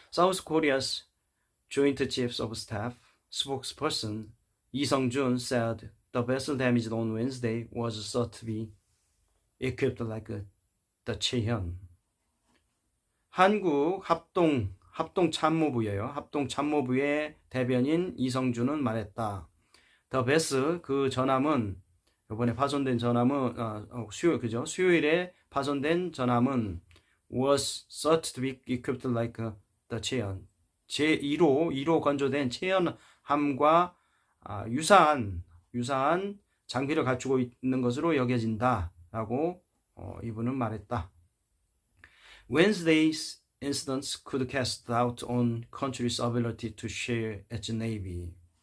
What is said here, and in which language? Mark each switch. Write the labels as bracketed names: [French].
[English] South Korea's Joint Chiefs of Staff spokesperson Lee Sung-jun said the vessel damaged on Wednesday was thought to be equipped like the Chehyun. [Korean] 한국 합동참모부예요. 합동참모부의 대변인 이성준은 말했다. [English] The vessel, [Korean] 그 전함은 이번에 파손된 전함은 [English] 수요일에 파손된 전함은 was thought to be equipped like the Chehyun. [Korean] 제2로 건조된 체현함과 유사한 장비를 갖추고 있는 것으로 여겨진다라고 이분은 말했다. [English] Wednesday's incidents could cast doubt on country's ability to share its navy.